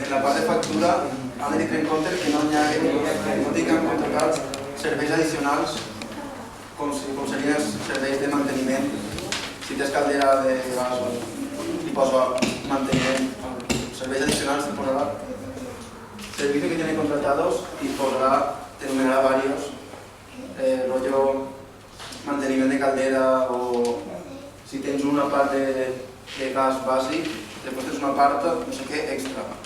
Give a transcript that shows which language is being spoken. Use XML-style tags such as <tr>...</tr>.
<ca>En la part de factura hem de tenir en compte que no tinguem contractats serveis addicionals com serien els serveis de manteniment. Si tens caldera de gas, li poso manteniment. Serveis addicionals te posarà</ca> <es>servicio que tienen contratados y podrá, te enumerará varios, rollo mantenimiento</es> <ca>manteniment de caldera o si tens una part de gas bàsic, després tens una part, no sé què, extra.</ca>